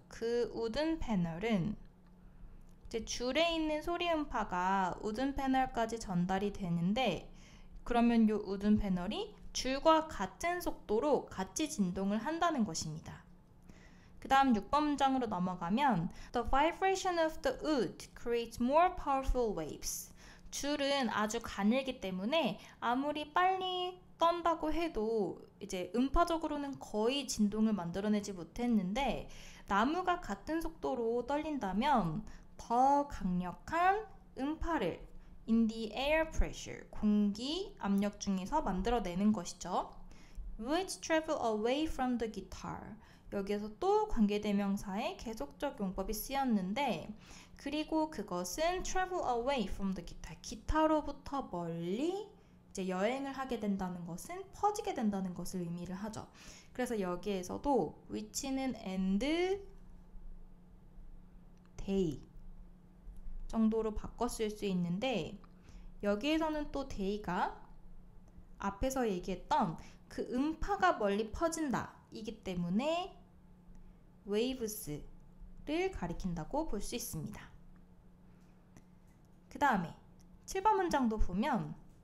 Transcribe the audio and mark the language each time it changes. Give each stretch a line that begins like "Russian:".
Korean: 그 우든 패널은 이제 줄에 있는 소리 음파가 우든 패널까지 전달이 되는데, 그러면 요 우든 패널이 줄과 같은 속도로 같이 진동을 한다는 것입니다. 그 다음 6번 문장으로 넘어가면
English: The vibration of the wood creates more powerful waves.
Korean: 줄은 아주 가늘기 때문에 아무리 빨리 떤다고 해도 이제 음파적으로는 거의 진동을 만들어내지 못했는데 나무가 같은 속도로 떨린다면 더 강력한 음파를
English: in the air pressure,
Korean: 공기 압력 중에서 만들어내는 것이죠.
English: which travel away from the guitar.
Korean: 여기에서 또 관계대명사의 계속적 용법이 쓰였는데, 그리고 그것은
English: travel away from the guitar,
Korean: 기타로부터 멀리 이제 여행을 하게 된다는 것은 퍼지게 된다는 것을 의미를 하죠. 그래서 여기에서도 which는
English: and day
Korean: 정도로 바꿔 쓸 수 있는데, 여기에서는 또 day가 앞에서 얘기했던 그 음파가 멀리 퍼진다 이기 때문에 waves를 가리킨다고 볼 수 있습니다. 그 다음에 7번 문장도 보면